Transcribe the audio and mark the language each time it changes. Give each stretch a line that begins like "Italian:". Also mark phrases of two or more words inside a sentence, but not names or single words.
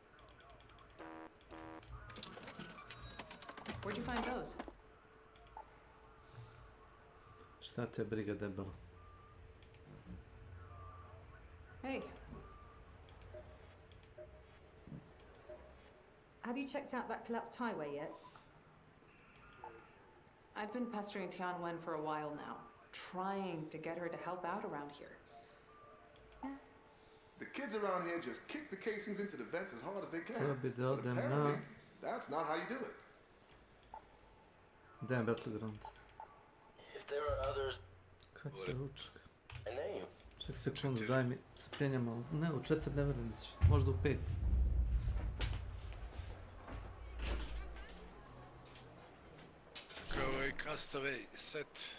English: Where'd you find those?
Serbian: Šta te briga, debelo?
English: Hey. Have you checked out that collapsed highway yet? I've been pestering Tian Wen for a while now, trying to get her to help out around here. The kids around here just kick the casings into the vents as hard as they can.
Serbian: Treba bi da
English: But
Serbian: odem
English: apparently,
Serbian: na...
English: that's not how you do it. Damn, Battleground. If there are others,
Serbian: Kad će ručak?
English: a name.
Serbian: Ček sekundu, daj mi se penjam malo. Ne, u 4 ne verujem da će. Možda u 5. Kao ovaj Castaway set.